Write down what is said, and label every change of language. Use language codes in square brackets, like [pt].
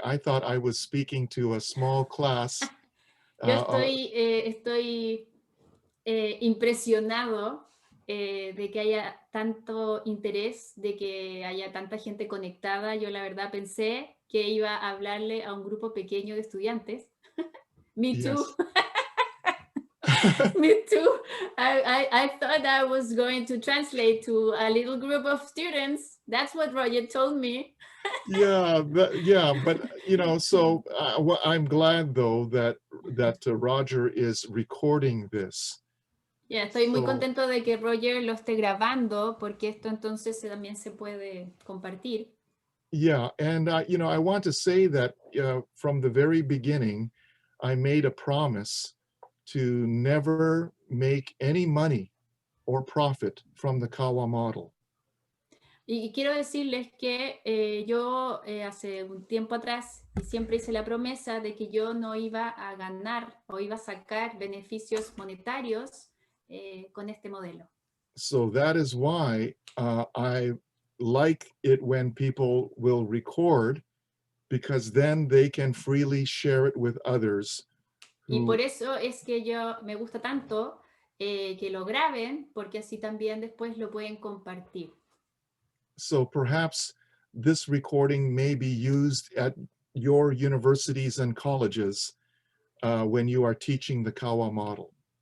[en] I thought I was speaking to a small class. [es] Yo estoy impresionado de que haya tanto interés, de que haya tanta gente conectada. Yo la verdad pensé que iba a hablarle a un grupo pequeño de estudiantes. [en] Me too. Me too. I thought I was going to translate to a little group of students. That's what Roger told me. But so I'm glad though that Roger is recording this. [es] Estoy muy contento de que Roger lo esté grabando porque esto entonces también se puede compartir. [en] Yeah, and you know, I want to say that from the very beginning, I made a promise to never make any money or profit from the Kawa model. [es] Y quiero decirles que yo hace un tiempo atrás y siempre hice la promesa de que yo no iba a ganar o iba a sacar beneficios monetarios con este modelo. [en] So that is why I like it when people will record, because then they can freely share it with others. [es] Y por eso es que me gusta tanto que lo graben, porque así también después lo pueden compartir. [en] So perhaps this recording may be used at your universities and colleges when you are teaching the Kawa model.